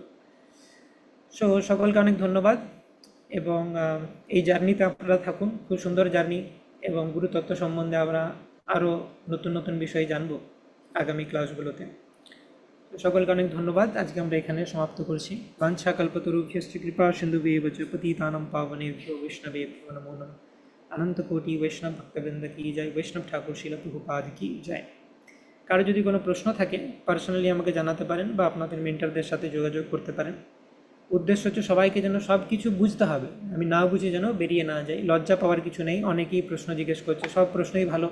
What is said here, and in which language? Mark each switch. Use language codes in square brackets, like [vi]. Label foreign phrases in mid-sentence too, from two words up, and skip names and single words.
[bn] সো সকলকে অনেক ধন্যবাদ এবং এই জার্নিতে আপনারা থাকুন, খুব সুন্দর জার্নি, এবং গুরুতত্ত্ব সম্বন্ধে আমরা আরও নতুন নতুন বিষয় জানব আগামী ক্লাসগুলোতে। সকলকে অনেক ধন্যবাদ, আজকে আমরা এখানে সমাপ্ত করছি। [sa] বাঞ্ছা কল্পতরুভ্যশ্চ কৃপা সিন্ধুভ্যেব চ পতিতানাং পাবনেভ্যো বৈষ্ণবেভ্যো নমো নমঃ। [hi] अनंत कोटि वैष्णव भक्तवृंद की जय। वैष्णव ठाकुर শিল প্রভুপাদ কি জয়। [bn] কারো যদি কোনো প্রশ্ন থাকে পার্সোনালি আমাকে জানাতে পারেন বা আপনাদের মেন্টরদের সাথে যোগাযোগ করতে পারেন। উদ্দেশ্য হচ্ছে সবাইকে যেন সব কিছু বুঝতে হবে, আমি না বুঝে যেন বেরিয়ে না যাই। লজ্জা পাওয়ার কিছু নেই, অনেকেই প্রশ্ন জিজ্ঞেস করছে, সব প্রশ্নই ভালো।